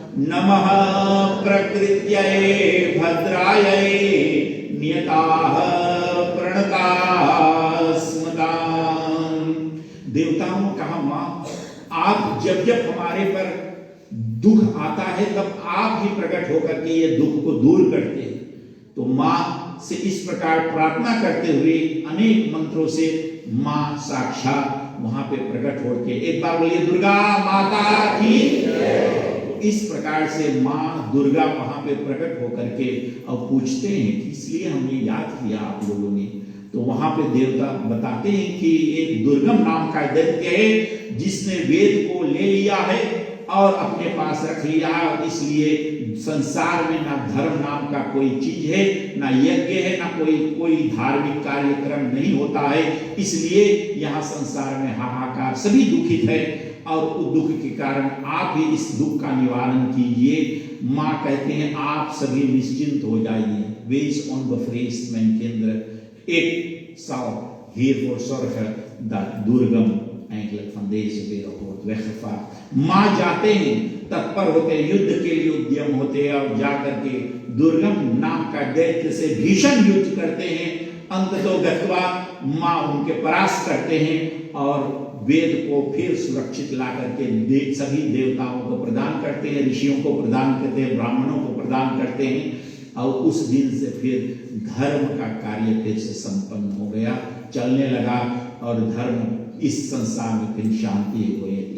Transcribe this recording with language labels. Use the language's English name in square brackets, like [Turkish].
[Sanskrit] नमः प्रकृत्यै भद्राय नियताः प्रणताः स्मृताः. [Hindi] देवताओं ने कहा, मां आप जब जब हमारे पर दुख आता है तब आप ही प्रकट होकर के ये दुख को दूर करते हैं. तो मां से इस प्रकार प्रार्थना करते हुए अनेक मंत्रों से मां साक्षात वहां पे प्रकट होकर, एक बार बोलिए दुर्गा माता की. इस प्रकार से मां दुर्गा वहां पे प्रकट होकर के अब पूछते हैं कि इसलिए हमने याद किया आप लोगों ने. तो वहां पे देवता बताते हैं कि एक दुर्गम नाम का दैत्य है जिसने वेद को ले लिया है और अपने पास रख लिया, इसलिए संसार में ना धर्म नाम का कोई चीज है, ना यज्ञ है, ना कोई धार्मिक कार्यक्रम नहीं होता है। इसलिए यहाँ संसार में हाहाकार, सभी दुखित है और उस दुख के कारण आप ही इस दुख का निवारण कीजिए। माँ कहते हैं आप सभी निश्चिंत हो जाइए। [Dutch] Wees onbevreesd mijn kinderen. Ik zal hiervoor zorgen dat Durgam eigenlijk van deze wereld wordt weggevaagd. [Hindi] माँ जाते हैं, तत्पर होते, युद्ध के लिए उद्यम होते हैं और जाकर के दुर्गम नाम का दैत्य से भीषण युद्ध करते हैं। अंततो गत्वा माँ उनके परास्त करते हैं और वेद को फिर सुरक्षित ला करके सभी देवताओं को प्रदान करते हैं, ऋषियों को प्रदान करते हैं, ब्राह्मणों को प्रदान करते हैं और उस दिन से फिर धर्म का कार्य फिर से संपन्न हो गया, चलने लगा और धर्म इस संसार में फिर शांति हुई।